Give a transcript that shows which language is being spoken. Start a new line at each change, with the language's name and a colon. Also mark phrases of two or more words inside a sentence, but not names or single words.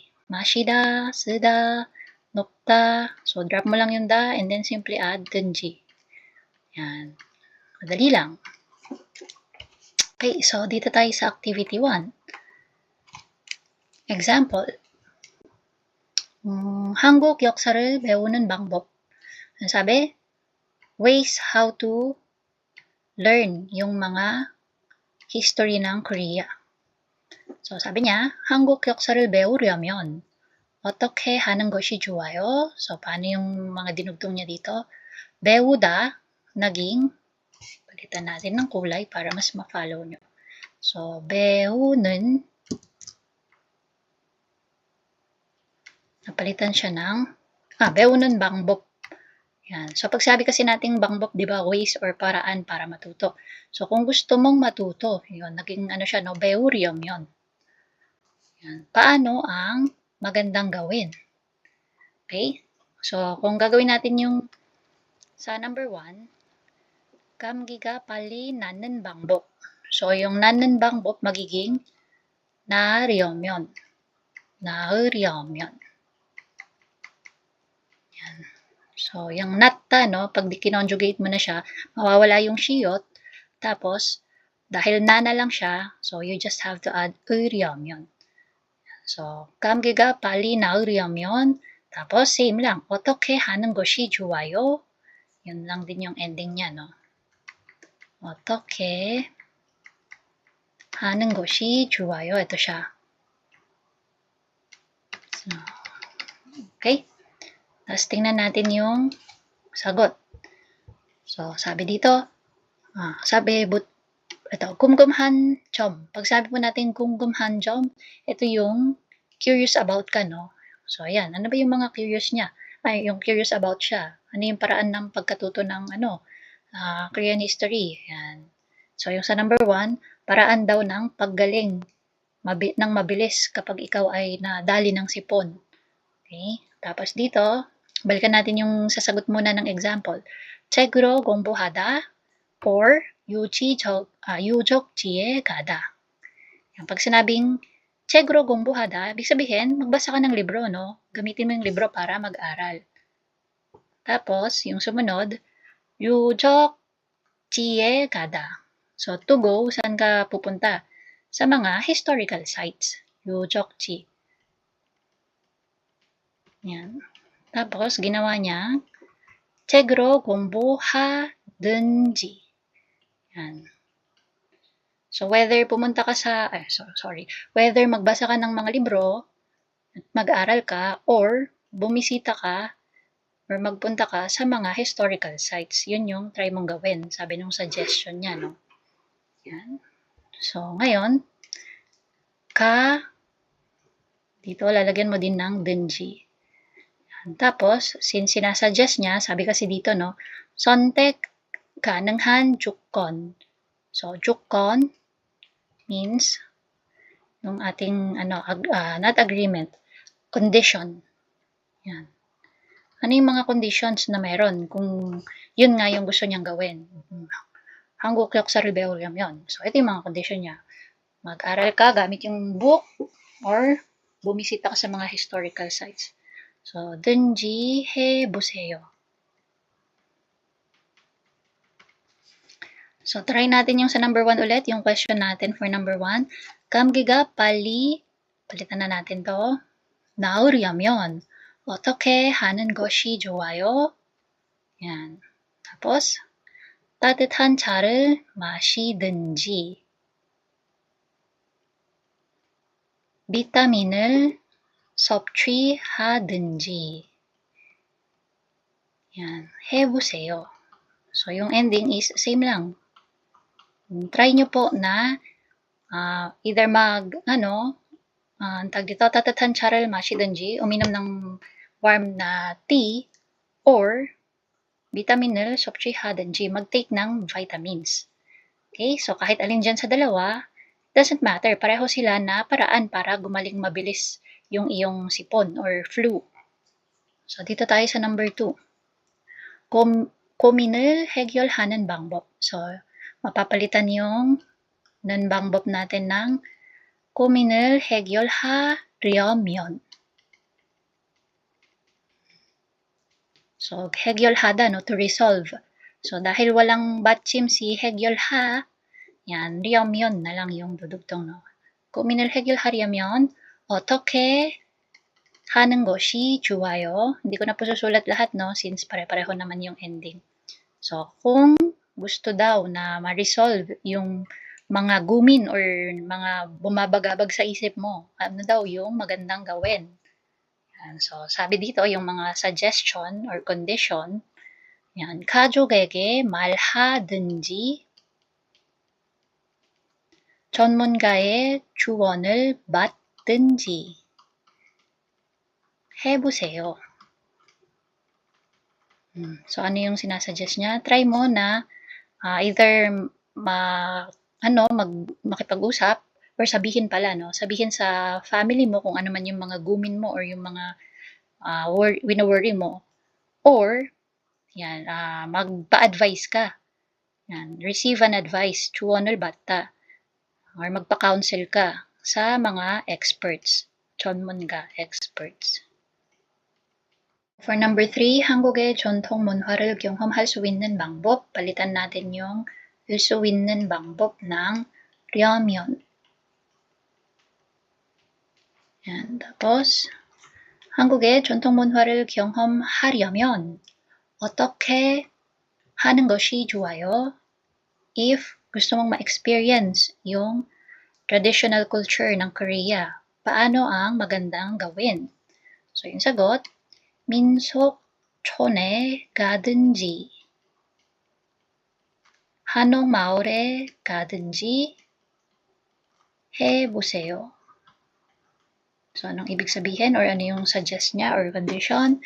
Korean: 마시다, 쓰다, 높다.
English: So, drop
Filipino: mo lang yung
English: da and then simply add 든지.
Filipino: Yan. Madali lang. Okay, so dito tayo sa activity 1. Example.
Korean: 한국 역사를 배우는 방법.
Filipino: Ano sabi?
English: Ways how to learn
Filipino: yung mga
English: history ng Korea.
Filipino: So, sabi niya,
Korean: 한국 역사를 배우려면 어떻게 하는 것이 좋아요?
Filipino: So, paano yung mga dinugtong niya dito? 배우다, naging, palitan natin ng kulay para mas ma-follow nyo. So, 배우는, napalitan siya ng,
Korean: 배우는 방법.
Filipino: Yan. So, pag sabi kasi nating 방법, di ba, ways or paraan para matuto. So, kung gusto mong matuto, yun, naging ano siya, no, 배우려면. Yan. Paano ang magandang gawin? Okay? So, kung gagawin natin yung sa number 1,
Korean: 감기가 빨리 낫는 방법.
Filipino: So, yung
Korean: 낫는 방법
Filipino: magiging 나으려면.
Korean: 나으려면.
Filipino: Yan. So, yung natta, no, pag kinonjugate mo na siya, mawawala yung shiyot. Tapos, dahil na lang siya,
English: so you just have to add 으려면.
Korean: So, 감기가 빨리 나으려면,
Filipino: tapos same lang,
Korean: 어떻게 하는 것이 좋아요?
Filipino: Yun lang din yung ending niya, no?
Korean: 어떻게 하는 것이 좋아요?
Filipino: Ito siya. So, okay? Tapos tingnan natin yung sagot. So, sabi dito, sabi, ito,
Korean: 궁금한 점.
Filipino: Pag sabi po natin
Korean: 궁금한 점,
Filipino: ito yung
English: curious about
Filipino: ka, no? So, ayan. Ano ba yung mga curious niya? Ay, yung
English: curious about
Filipino: siya. Ano yung paraan ng pagkatuto ng,
English: Korean history.
Filipino: Ayan. So, yung sa number 1, paraan daw ng paggaling ng mabilis kapag ikaw ay nadali ng sipon. Okay? Tapos dito, balikan natin yung sasagot muna ng example.
Korean: 책으로 공부하다 or 유적지에 가다.
Filipino: Yan, pag sinabing
Korean: 책으로 공부하다,
Filipino: ibig sabihin, magbasa ka ng libro, no? Gamitin mo yung libro para mag-aral. Tapos, yung sumunod,
Korean: 유적지에 가다.
English: So, to go,
Filipino: saan ka pupunta? Sa mga
English: historical sites.
Korean: 유적지. Yan.
Filipino: Tapos, ginawa niya,
Korean: 책으로 공부하든지.
Filipino: Yan. So, whether pumunta ka sa, whether magbasa ka ng mga libro, mag-aral ka, or bumisita ka, or magpunta ka sa mga
English: historical sites.
Filipino: Yun yung try mong gawin. Sabi nung suggestion niya, no? Yan. So, ngayon, dito lalagyan mo din ng denji. Tapos, since sinasuggest niya, sabi kasi dito, no,
Korean: 선택 가능한 조건.
Filipino: So, 조건 means yung ating,
English: not agreement, condition.
Filipino: Yan. Ano yung mga conditions na meron kung yun nga yung gusto niyang gawin?
Korean: 한국 역사를 배우려면.
Filipino: So, ito yung mga condition niya. Mag-aral ka gamit yung book or bumisita ka sa mga
English: historical sites.
Filipino: So,
Korean: 든지 해보세요.
Filipino: So, try natin yung sa number 1 ulit, yung question natin for number 1.
Korean: 감기가 빨리,
Filipino: palitan na natin to,
Korean: 나으려면 어떻게 하는 것이 좋아요?
Filipino: Yan. Tapos,
Korean: 따뜻한 차를 마시든지, 비타민을 섭취하든지.
Filipino: Yan. 해보세요. So, yung ending is same lang. Try nyo po na either
Korean: 따뜻한 차를 마시든지,
Filipino: uminom ng warm na tea, or
Korean: 비타민을 섭취하든지,
Filipino: mag-take ng vitamins. Okay? So, kahit alin dyan sa dalawa,
English: doesn't matter.
Filipino: Pareho sila na paraan para gumaling mabilis yung iyong sipon or flu. So, dito tayo sa number 2.
Korean: 고민을 해결하는 방법.
Filipino: So, mapapalitan yung 방법 natin ng
Korean: 고민을 해결하려면. So, 해결하다,
English: no, to resolve.
Filipino: So, dahil walang batchim si 해결하, yan, 려면 na lang yung dudugtong, no.
Korean: 고민을 해결하려면 어떻게 하는 것이 좋아요.
Filipino: Hindi ko na po susulat lahat, no? Since pare-pareho naman yung ending. So, kung gusto daw na ma-resolve yung mga gumin or mga bumabagabag sa isip mo, ano daw yung magandang gawin? Yan. So, sabi dito, yung mga suggestion or condition, yan, 가족에게 말하든지 전문가의 조언을 받든지 해보세요. So, ano yung sinasuggest niya? Try mo na either makipag-usap or sabihin pala, no? Sabihin sa family mo kung ano man yung mga gumin mo or yung mga wino-worry mo. Or, yan, magpa-advise ka. Yan,
English: receive an advice,
Korean: 조언을 받다.
Filipino: Or magpa-counsel ka sa mga experts, 전문가, experts.
English: For number 3,
Korean: 한국의 전통 문화를 경험할 수 있는 방법,
Filipino: palitan natin yung
Korean: 할 수 있는 방법
Filipino: ng 려면. Yan. Tapos,
Korean: 한국의 전통 문화를 경험하려면 어떻게 하는 것이 좋아요?
Filipino: If gusto mong ma-experience yung
English: traditional culture
Filipino: ng Korea, paano ang magandang gawin? So, yung sagot,
Korean: 민속촌에 가든지 한옥마을에 가든지 해보세요.
Filipino: So, anong ibig sabihin or ano yung suggest niya or condition?